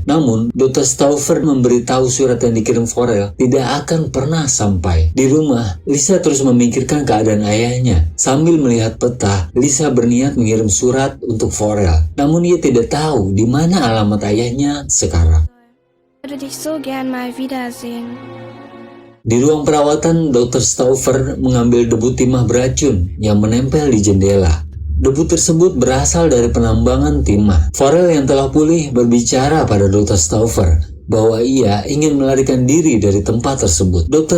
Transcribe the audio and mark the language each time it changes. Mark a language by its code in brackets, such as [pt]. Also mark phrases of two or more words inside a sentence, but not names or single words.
[id] Namun, Dr. Stauffer memberitahu surat yang dikirim Forel tidak akan pernah sampai. Di rumah, Lisa terus memikirkan keadaan ayahnya. Sambil melihat peta, Lisa berniat mengirim surat untuk Forel. Namun ia tidak tahu di mana alamat ayahnya sekarang. [de] Ich würde dich so gern mal wiedersehen. [id] Di ruang perawatan, Dr. Stauffer mengambil debu timah beracun yang menempel di jendela. Debu tersebut berasal dari penambangan timah. Forel yang telah pulih berbicara pada Dr. Stauffer bahwa ia ingin melarikan diri dari tempat tersebut. Dr.